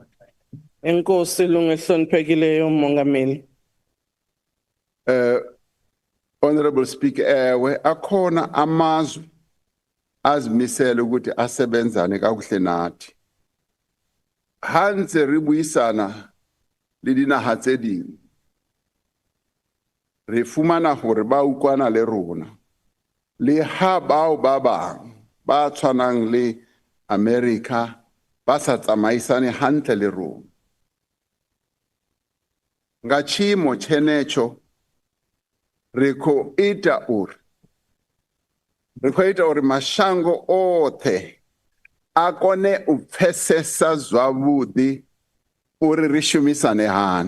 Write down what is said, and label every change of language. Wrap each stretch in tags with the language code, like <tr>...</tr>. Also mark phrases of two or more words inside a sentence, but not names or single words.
<xh>Enkosi lungehloniphekileyo mongameli.</xh> <en>Honorable Speaker,</en> <zu>akhona amazwe azimisela ukuthi asebenzane kakuhle nathi.</zu> <nso>Hanse ribuyisana le dinaga tse dingwe.</nso> <st>Re fumana hore ba ukwana le rona. Le ha bao ba bang ba tshwanang le America ba sa tsamaisane hantle le rona.</st> <ve>Nga chimo chenecho riko ita uri mashango othe akone u pfesesa zwavhuḓi uri ri shumisane hani.</ve>